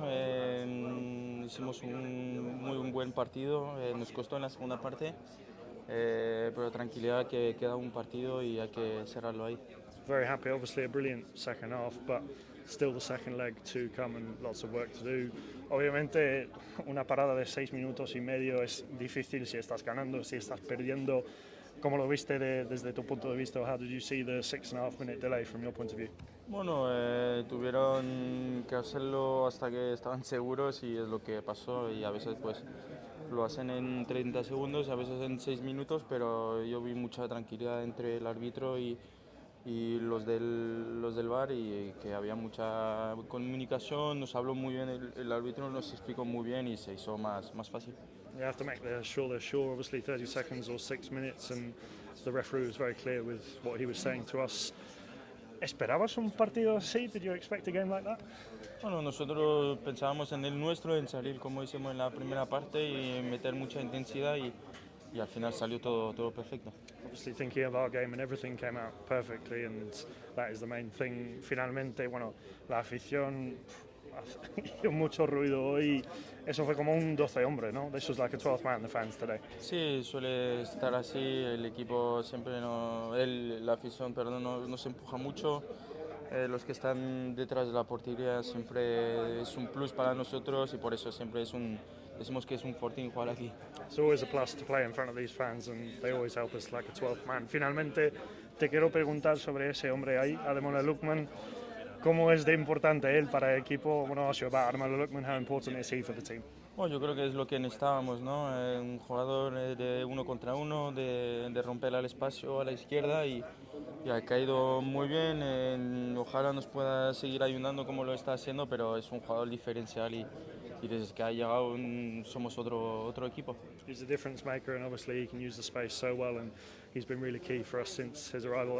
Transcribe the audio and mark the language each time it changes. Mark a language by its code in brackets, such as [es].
[es] Hicimos un muy buen partido. Nos costó en la segunda parte, pero tranquilidad que queda un partido y hay que cerrarlo ahí. [en] Very happy, obviously a brilliant second half, but still the second leg to come and lots of work to do. [es] Obviamente una parada de 6 minutos y medio es difícil si estás ganando, si estás perdiendo. ¿Cómo lo viste desde tu punto de vista? [en] How did you see the 6.5 minute delay from your point of view? [es] Bueno, tuvieron que hacerlo hasta que estaban seguros y es lo que pasó, y a veces pues lo hacen en 30 segundos y a veces en 6 minutos, pero yo vi mucha tranquilidad entre el árbitro y y los del VAR, y que había mucha comunicación, nos habló muy bien, el árbitro nos explicó muy bien y se hizo más fácil. [en] You have to make sure they're sure, obviously 30 seconds or 6 minutes, and the referee was very clear with what he was saying to us. [es] ¿Esperabas un partido así? [en] Did you expect a game like that? [es] Bueno, nosotros pensábamos en el nuestro, en salir como hicimos en la primera parte y meter mucha intensidad, y al final salió todo perfecto. [en] Obviously thinking of our game and everything came out perfectly, and that is the main thing. [es] Finalmente, bueno, la afición hizo mucho ruido hoy. Eso fue como un 12 hombre, ¿no? [en] This was like a 12th man, the fans today. [es] Sí, suele estar así. El equipo siempre la afición, perdón, nos empuja mucho. Los que están detrás de la portería siempre es un plus para nosotros, y por eso siempre decimos que es un fortín jugar aquí. [en] It's always a plus to play in front of these fans, and they always help us like a 12th man. [es] Finalmente, te quiero preguntar sobre ese hombre ahí, Ademola Lookman. ¿Cómo es de importante él para el equipo? [en] I want to ask you about Ademola Lookman. How important is he for the team? [es] Bueno, yo creo que es lo que necesitábamos, ¿no? Un jugador de uno contra uno, de romper al espacio a la izquierda, y ha caído muy bien. Ojalá nos pueda seguir ayudando como lo está haciendo, pero es un jugador diferencial, y desde que ha llegado somos otro equipo. [en] He's a difference maker, and obviously he can use the space so well, and he's been really key for us since his arrival.